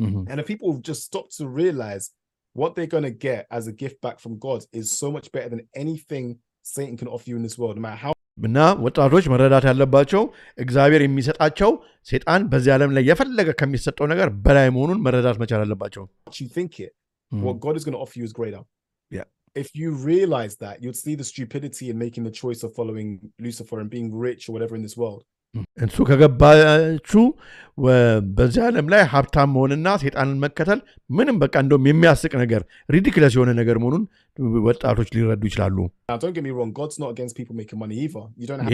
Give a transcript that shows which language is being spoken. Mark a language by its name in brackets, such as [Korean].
[English] and if people just stop to realize what they're going to get as a gift back from God is so much better than anything Satan can offer you in this world no matter how [Amharic] እና ወጣቶች መረዳት ያለባቸው እግዚአብሔር የሚሰጣቸው ሰይጣን በዚህ ዓለም ላይ የፈለገ ከሚሰጠው ነገር በላይ መሆኑን መረዳት መቻል አለባቸው [English] you think it what God is going to offer you is greater if you realize that you'd see the stupidity in making the choice of following Lucifer and being rich or whatever in this world [Amharic] እንሱ ከገባችሁ በዚህ ዓለም ላይ ሀብታም መሆንና ሰይጣንን መከተል ምንም በቃ እንደውም የሚያስቅ ነገር ሪዲኩለስ የሆነ ነገር መሆኑን ወጣቶች ሊረዱ ይችላሉ [English] don't get me wrong God's not against people making money either you don't have